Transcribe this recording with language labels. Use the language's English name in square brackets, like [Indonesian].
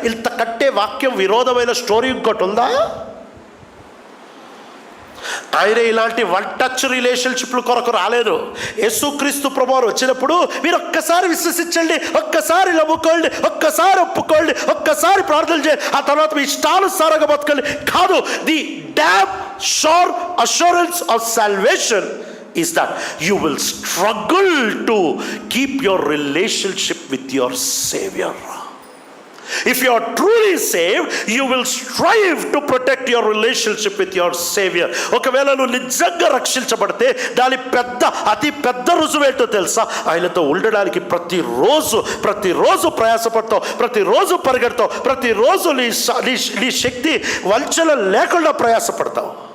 [Telugu] ఇంతకంటే వాక్యం విరోధమైన స్టోరీ ఇంకోటి ఉందా? ఆయన ఇలాంటి వన్ టచ్ రిలేషన్షిప్ల కొరకు రాలేదు. యేసుక్రీస్తు ప్రభువారు వచ్చినప్పుడు మీరు ఒక్కసారి విశ్వసించండి, ఒక్కసారి నమ్ముకోండి, ఒక్కసారి ఒప్పుకోండి, ఒక్కసారి ప్రార్థన చేయండి, ఆ తర్వాత మీ ఇష్టానుసారంగా బతకండి. [English] కాదు, the damn sure assurance of salvation is that you will struggle to keep your relationship with your Savior. If you are truly saved, you will strive to protect your relationship with your Savior. [Telugu] ఒకవేళ నువ్వు నిజంగా రక్షించబడితే దాని అతి పెద్ద రుజువేంటో తెలుసా? ఆయనతో ఉండడానికి ప్రతిరోజు ప్రయాసపడతావు, ప్రతిరోజు పరిగెడతావు, ప్రతిరోజు నీ శక్తి వంచన లేకుండా ప్రయాసపడతావు.